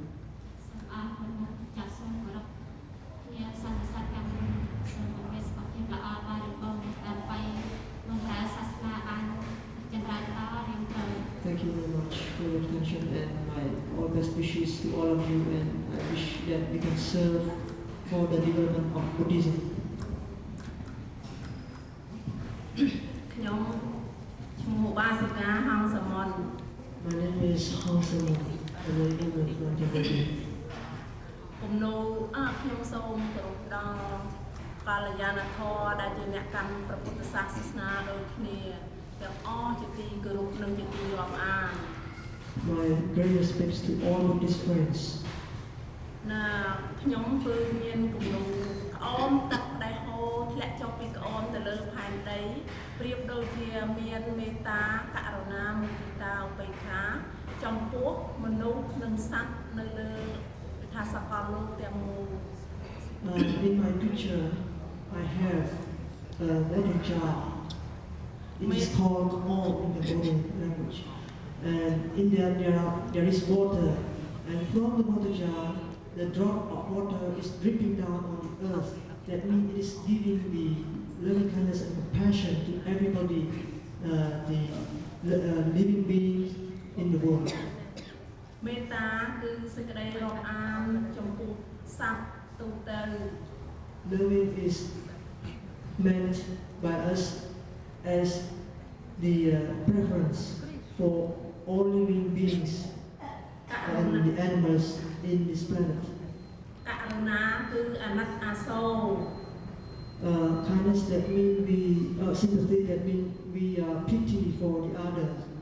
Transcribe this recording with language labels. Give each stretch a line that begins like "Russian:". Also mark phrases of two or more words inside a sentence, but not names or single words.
English: Thank you very much for your attention and my all best wishes to all of you, and I wish that we can serve for the development of Buddhism. My name is Hong Samon, and I live in Cambodia.
Khmer: កាលយានធម៌ដែលជាអ្នកកាន់ព្រះពុទ្ធសាសនាដូចគ្នាទាំងអស់ជាទីគោរពនិងជាទីរាប់អាន
English: My great respects to all Buddhist friends.
Khmer: ណាខ្ញុំគឺមានគំនូរក្អមទឹកដែលហូរធ្លាក់ចុះពីក្អមទៅលើផែនដីប្រៀបដូចជាមានមេត្តាករុណាមុទិតាឧបេក្ខាចំពោះមនុស្សនិងសត្វនៅលើវិថាសកលលោកទាំងមូល
English: In my picture, I have a water jar. It is called Om in the Buddhist language. And in there is water. And from the water jar, the drop of water is dripping down on the earth. That means it is giving the loving kindness and compassion to everybody, the living beings in the world.
Khmer: មេត្តាគឺសេចក្តីរាប់អានចំពោះសត្វ
English: Loving is meant by us as the preference for all living beings and the animals in this planet. Kindness that means sympathy that means we pity for the others.